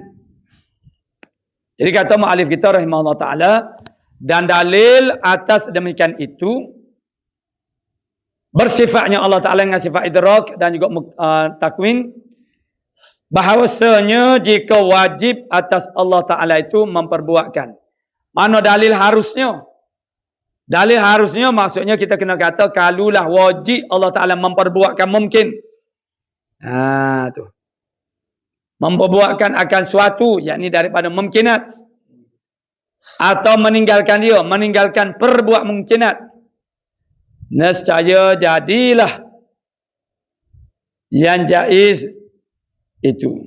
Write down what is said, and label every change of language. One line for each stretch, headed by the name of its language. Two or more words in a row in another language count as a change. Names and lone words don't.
Malay: Jadi kata mu'alif kita
Arabic: rahimahullah ta'ala,
Malay: dan dalil atas demikian itu bersifatnya Allah Ta'ala dengan sifat idrak dan juga takwin, bahawasanya jika wajib atas Allah Ta'ala itu memperbuatkan. Mana dalil harusnya? Dalil harusnya maksudnya kita kena kata kalulah wajib Allah Ta'ala memperbuatkan mungkin. Tu. Memperbuatkan akan suatu, yakni daripada mungkinat. Atau meninggalkan dia, meninggalkan perbuat mungkinat. Nescaya jadilah yang jaiz itu.